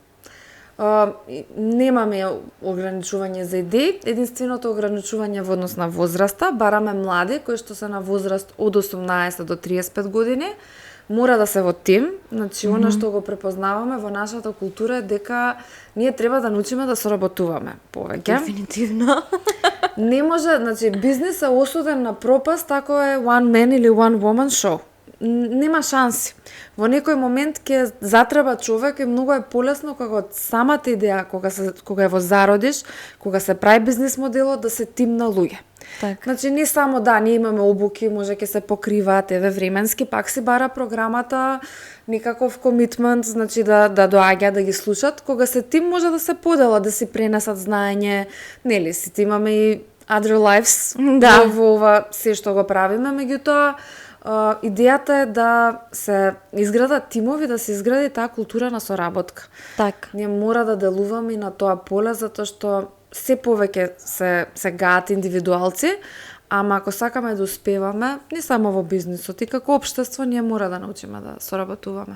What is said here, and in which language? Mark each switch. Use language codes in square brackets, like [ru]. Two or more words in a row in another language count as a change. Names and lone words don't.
[mk] Немаме ограничување за идеи, единственото ограничување во однос на возраста, бараме млади кои што се на возраст од 18 до 35 години, мора да се во тим, значи она што го препознаваме во нашата култура е дека ние треба да научиме да соработуваме повеќе. Дефинитивно. Не може, значи бизнис е осуден на пропаст ако е [en] one man [mk] или [en] one woman show. [mk] Нема шанси. Во некој момент ќе затреба човек и многу е полесно кога од самата идеја, кога е во зародиш, кога се прави бизнис моделот, да се тим на луѓе. Так. Значи не само да, ние имаме обуки, може ќе се покриваат, еве временски, пак си бара програмата некаков комитмент, значи да доаѓа да ги слушат. Кога се тим може да се поделат, да си пренесат знаење, нели, сите имаме и [en] other lives [mk] во ова се што го правиме, меѓутоа идејата е да се изградат тимови, да се изгради таа култура на соработка. Так. Ние мора да делуваме и на тоа поле, затоа што се повеќе се гаат индивидуалци, ама ако сакаме да успеваме, не само во бизнисот, и како општество, ние мора да научиме да соработуваме.